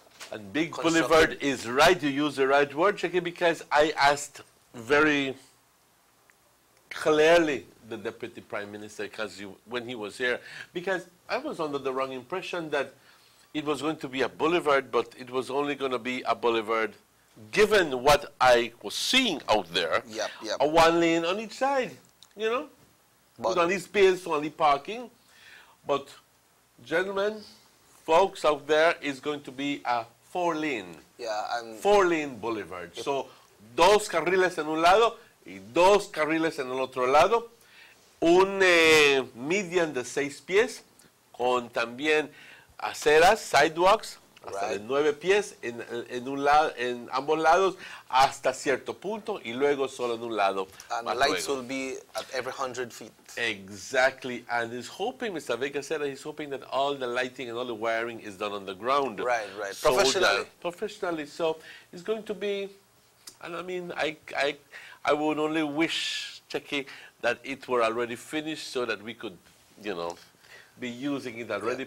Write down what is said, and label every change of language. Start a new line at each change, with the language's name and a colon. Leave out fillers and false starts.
English: and big boulevard is right, you use the right word, Jackie, because I asked very clearly the Deputy Prime Minister when he was here, because I was under the wrong impression that it was going to be a boulevard, but it was only going to be a boulevard given what I was seeing out there, a one lane on each side, you know, with only space, only parking. But gentlemen, folks out there, is going to be a four-lane boulevard.
Spanish: So, dos carriles en un lado y dos carriles en el otro lado. Un median de 6 pies con también aceras, sidewalks, hasta de 9 pies en ambos lados hasta cierto punto y luego solo en un lado.
English: And the lights will be at every 100 feet. Exactly, and he's hoping, Mr. Vega said that he's hoping that all the lighting and all the wiring is done on the ground. Right, So professionally. Professionally, so it's going to be, and I mean, I would only wish, Checky, that it were already finished so that we could, you know, be using it already.